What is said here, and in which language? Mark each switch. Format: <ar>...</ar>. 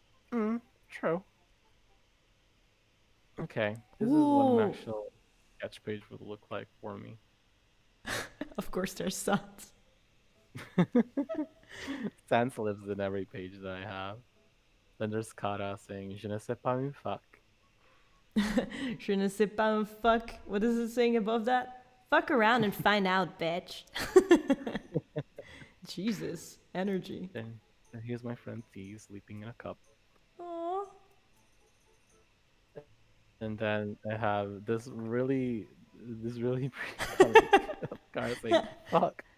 <en>True. Okay, this is what Ooh. an actual sketch page would look like for me. Of course, there's suns. Sans lives in every page that I have. Then there's Kara saying, Je ne sais pas une fuck.</en> <fr>Je ne sais pas un fuck.</fr> <en>What is it saying above that? Fuck around and find out, bitch. Jesus, energy. And here's my friend T sleeping in a cup. Aww. And then I have this really pretty Kara saying, fuck.</en>